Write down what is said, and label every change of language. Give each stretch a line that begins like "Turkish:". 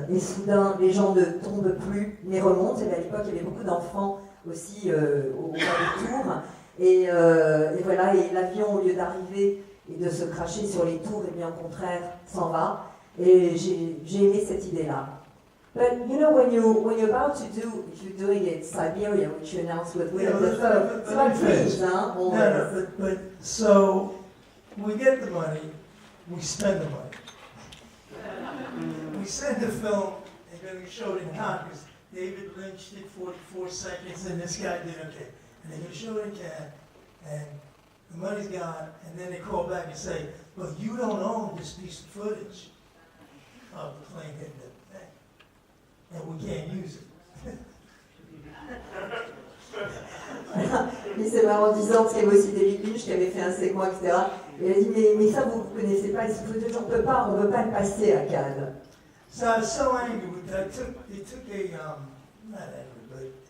French: Et soudain, les gens ne tombent plus, mais remontent. Et à l'époque, il y avait beaucoup d'enfants aussi au bas des tours. Et voilà, et l'avion, au lieu d'arriver et de se cracher sur les tours, et bien au contraire, s'en va. Et j'ai aimé cette idée-là.
English: But when you're about to do, if you're doing it Siberia, which you announced with the phone, it's about dreams, huh? No, but so we get the money, we spend the money. We send the film, and then we show it in Cannes, because David Lynch did 44 seconds, and this guy did okay. And they're going to show it in Cannes, and the money's gone, and then they call back and say, well, you don't own this piece of footage of the plane hitting the thing, and we can't use it.
French: Mais c'est marrant en disant, parce qu'il y avait aussi David Lynch qui avait fait un segment, etc. Et il a dit, mais ça vous ne connaissez pas, ce footage, on ne peut pas le passer à Cannes.
English: So I was so angry with that. They took a, not angry, but